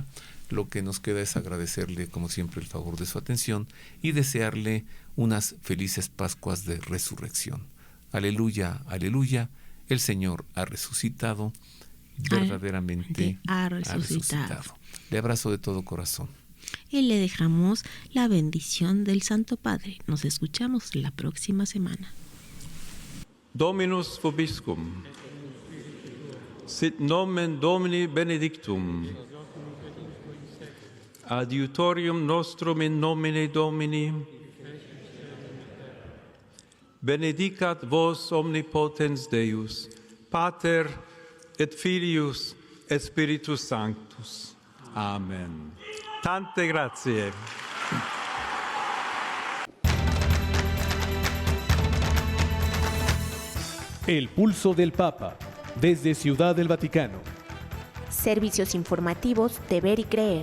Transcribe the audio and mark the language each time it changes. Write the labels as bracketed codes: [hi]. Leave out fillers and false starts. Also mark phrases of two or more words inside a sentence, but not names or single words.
[es] Lo que nos queda es agradecerle, como siempre, el favor de su atención y desearle unas felices Pascuas de Resurrección. Aleluya, aleluya, el Señor ha resucitado, verdaderamente ha resucitado. Le abrazo de todo corazón. Y le dejamos la bendición del Santo Padre. Nos escuchamos la próxima semana. [la] Dominus vobiscum. Sit nomen Domini benedictum. Adiutorium nostrum in nomine Domini. Benedicat vos omnipotens Deus, Pater et Filius et Spiritus Sanctus. [it] Amen. Tante grazie. [es] El pulso del Papa, desde Ciudad del Vaticano. Servicios informativos de Ver y Creer.